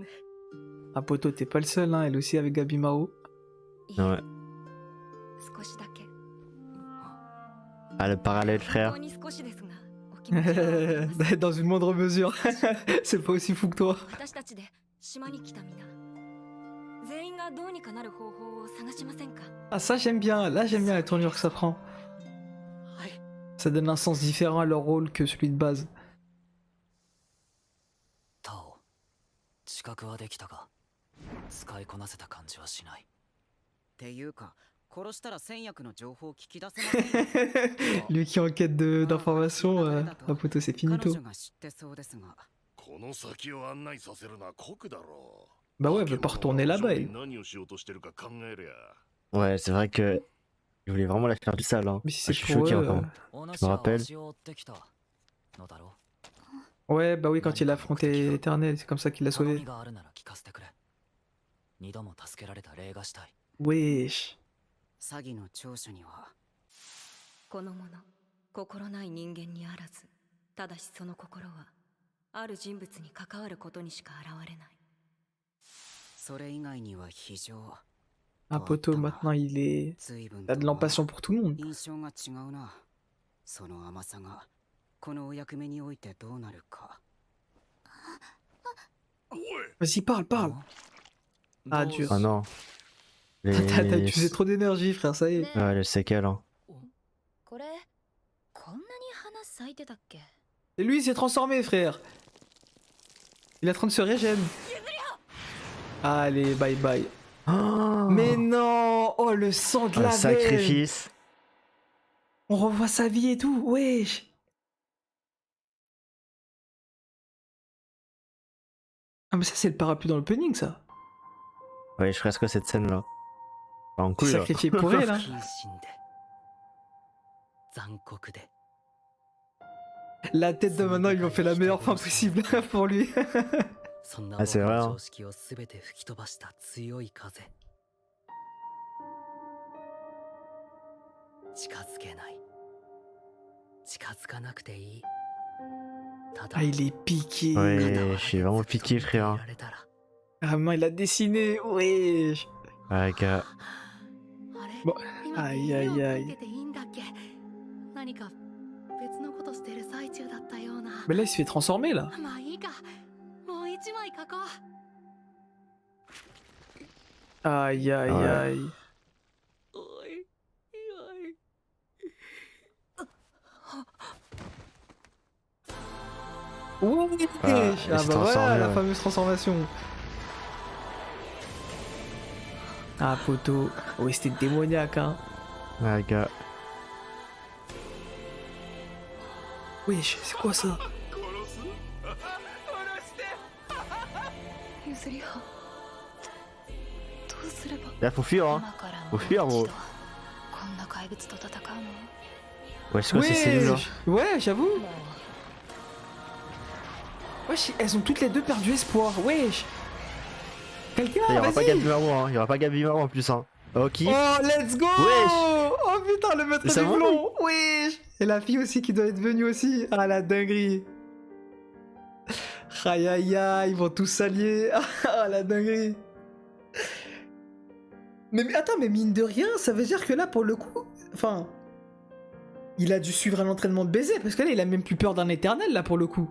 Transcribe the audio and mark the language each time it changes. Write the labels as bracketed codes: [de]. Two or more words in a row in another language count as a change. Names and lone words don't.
[fr] Ah, poteau, t'es pas le seul, hein. Elle aussi avec Gabimaru. Ouais. [ja] 少しだけ [fr] Ah, le parallèle, [ja] 本 [fr] frère. [ja] 当に少しですがお気持ちはわかります [fr] Dans une moindre mesure. C'est pas aussi fou que toi. [ja] 私たちで島に来た皆全員がどうにかなる方法を探しませんか [fr] Ah, ça, j'aime bien. Là, j'aime bien la tournure que ça prend. [ja] はい [fr] Ça donne un sens différent à leur rôle que celui de base. [ja] 知覚はできたが使いこなせた感じはしない。っていうか殺したら戦薬の情報を聞き出せませんよ。 [fr] Lui qui est en quête d'informations, ah poto c'est [ja] 彼 [fr] finito. [ja] 女が知ってそうですが。この先を案内させるのは酷だろう。 [fr] Bah ouais, elle veut pas retourner là-bas. Elle. [ja] 何をしようとしてるか考えりゃ。 [fr] Ouais, c'est vrai que. Il voulait vraiment la faire du sale. Hein. Mais si Ah, c'est je suis pour choqué eux, encore. [ja] お主 [fr] me [ja] は [fr] rappelle. [ja] わしを追ってきたのだろ [fr] Ouais, bah oui, quand il a affronté Éternel, c'est comme ça qu'il l'a [ja] う。頼み [fr] sauvé. [ja] があるなら聞かせてくれ。二度も助けられた礼がしたい。 [fr] Wesh. [ja] 詐欺の調書にはこの者心ない人間にあらず、ただしその心はある人物に関わることにしか現れない。それ以外には非常 [fr] Ah poto, maintenant il est. [ja] 随分 [fr] Il a de l'empatient pour tout le monde. [ja] 印象が違うな。その甘さがこのお役目においてどうなるか。 [fr] Vas-y, parle, parle. Ah, dur. Ah non. T'as Les... utilisé trop d'énergie, frère, ça y est. Ouais, les séquelles. Hein. [ja] これこんなに花咲いてたっけ？ [fr] Et lui, il s'est transformé, frère. Il est en train de se régénérer. Allez, [en] bye bye. [fr] Oh, Mais non! Oh, le sang de un la veine! sacrifice. On revoit sa vie et tout, wesh! Ah, mais ça, c'est le parapluie dans l'opening, ça. Ouais, je ferais que cette scène-là. Pas en couille, là. Sacrifié pour elle, hein. [ja] 謹慎で残酷で [fr] La tête de maintenant, ils lui ont fait la meilleure fin possible pour lui. [ja] そんな [fr] Ah, c'est [ja] 僕 [fr] vrai, [ja] の [fr] hein. [ja] 常識を全て吹き飛ばした強い風。近づけない。近づかなくていい。ただ [fr] Ah, il est piqué. Ouais, je suis vraiment piqué, frère. [ja] られたら [fr] Vraiment, il a dessiné, wesh. Ouais, gars. [ja] あれ、ぼ今あいやいやいや絵を描いてていいんだっけ？何か別のことしてる最中だったような。 [fr] Mais là, il se fait transformer, là. [ja] まあいいか。もう一枚描こう。 [fr] Aïe, aïe, Ouais. aïe. [ja] おいおい [fr] Wesh. Ah, il Ah, s'est bah voilà, transformé, la ouais. fameuse transformation. Ah, poto. Ouais, c'était démoniaque, hein. Ouais, gars. Wesh, c'est quoi ça? [ja] 譲りはどうすれば [fr] Là, faut fuir, hein. [ja] 今からも [fr] Faut [ja] う [fr] fuir, [ja] 一 [fr] gros. [ja] 度こんな怪物と戦うの [fr] Ouais, c'est quoi ces cellules, là? Wesh. Ouais, j'avoue. [ja] も [fr] Wesh, elles ont toutes les deux perdu espoir. Wesh. Quelqu'un, Il y aura pas vas-y. Gabi Marou, hein. Il y aura pas Gabi Marou en plus, hein. Ok. [en] Oh, let's go. [fr] Wesh. Oh putain, le maître Mais ça du va, blond. Wesh. Et la fille aussi qui doit être venue aussi. Ah, la dinguerie. Aïe aïe aïe, ils vont tous s'allier. Ah, la dinguerie. Mais attends, mais mine de rien, ça veut dire que là, pour le coup, enfin, il a dû suivre un entraînement de baiser, parce que là, il a même plus peur d'un éternel, là, pour le coup.